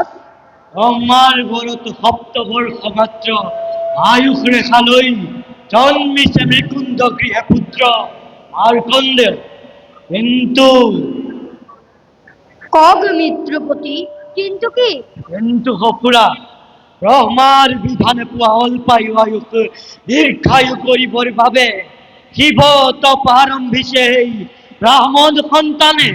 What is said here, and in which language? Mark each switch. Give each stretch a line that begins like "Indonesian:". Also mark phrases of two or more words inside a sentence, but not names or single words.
Assamese: ব্রহ্মার বরত সপ্তবর্ষ মাত্র আয়ুষ রেখা লই জন্মিছে মৃকুঞ্জ গৃহে পুত্র মার্কণ্ডেয়। কিন্তু কক মিত্রপতি, কিন্তু কি? কিন্তু সফুৰা ব্ৰহ্মাৰ বিধানে পোৱা অল্পায়ু আয়ুষ দীৰ্ঘায়ু কৰিবৰ বাবে শিৱ তপ আৰম্ভিছে এই ব্ৰাহ্মণ সন্তানে।